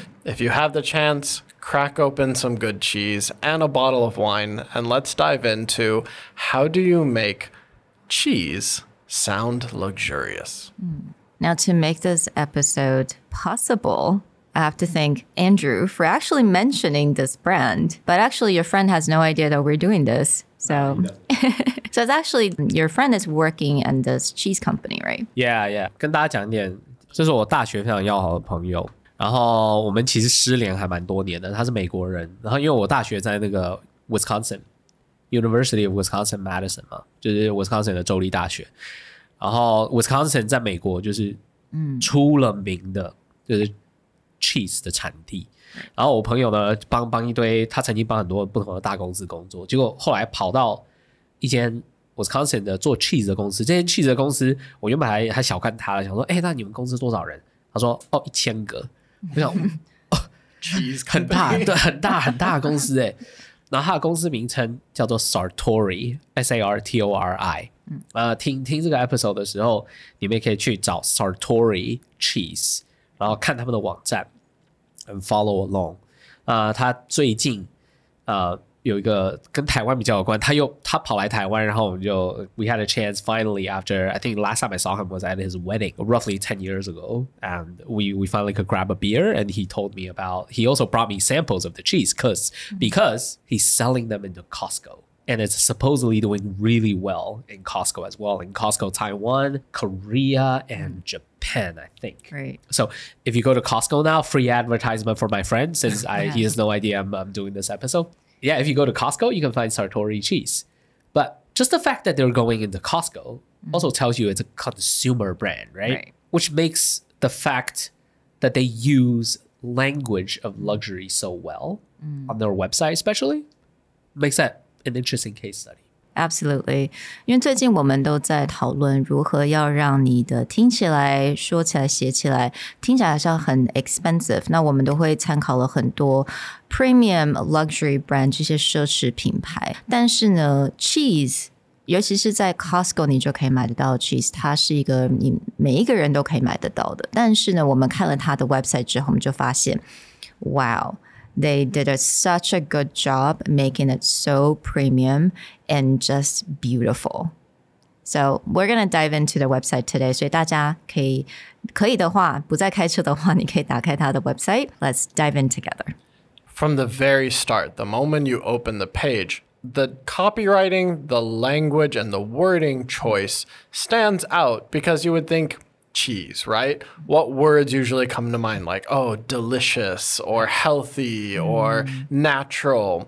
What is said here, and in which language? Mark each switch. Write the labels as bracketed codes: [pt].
[en] If you have the chance, crack open some good cheese and a bottle of wine, and let's dive into how do you make cheese sound luxurious. Now, to make this episode possible, I have to thank Andrew for actually mentioning this brand. But actually, your friend has no idea that we're doing this. So, so it's actually your friend is working in this cheese company, right? Yeah. [zh] 跟大家讲一点，这是我大学非常要好的朋友。然后我们其实失联还蛮多年的，他是美国人。然后因为我大学在那个 Wisconsin University of Wisconsin-Madison 嘛，就是 Wisconsin 的州立大学。然后 Wisconsin 在美国就是出了名的，就是 cheese 的产地。然后我朋友呢帮一堆，他曾经帮很多不同的大公司工作，结果后来跑到一间 Wisconsin 的做 cheese 的公司。这间 cheese 的公司，我原本还小看他了，想说，那你们公司多少人？他说，1000个。我想 [en] cheese [zh] 很大，对，很大的公司哎。然后他的公司名称叫做 Sartori S-A-R-T-O-R-I。听这个 episode 的时候，你们也可以去找 Sartori Cheese， 然后看他们的网站 and follow along。 [en] 他最近有一个跟台湾比较有关，他跑来台湾，然后我们就 we had a chance finally after I think last time I saw him was at his wedding roughly 10 years ago, and we finally could grab a beer, and he told me he also brought me samples of the cheese because he's selling them into Costco. And it's supposedly doing really well in Costco as well. In Costco, Taiwan, Korea, and Japan, I think. Right. So if you go to Costco now, free advertisement for my friend, since he has no idea I'm doing this episode. Yeah, if you go to Costco, you can find Sartori cheese. But just the fact that they're going into Costco also tells you it's a consumer brand, right? Which makes the fact that they use language of luxury so well on their website especially makes that an interesting case study. Absolutely. [zh] 因为最近我们都在讨论如何要让你的听起来、说起来、写起来听起来好像很 expensive， 那我们都会参考了很多 premium luxury brand 这些奢侈品牌。但是呢 cheese 尤其是在 Costco 你就可以买得到 cheese， 它是一个你每一个人都可以买得到的。 [en] 但是呢我们看了它的 website 之后，我们就发现 wow，They did such a good job making it so premium and just beautiful. So we're going to dive into the website today. [zh] 所以大家可以的话，不再开车的话，你可以打开它的 website. [en] Let's dive in together. From the very start, the moment you open the page, the copywriting, the language, and the wording choice stands out because you would think cheese, right? What words usually come to mind? Like, oh, delicious or healthy or natural.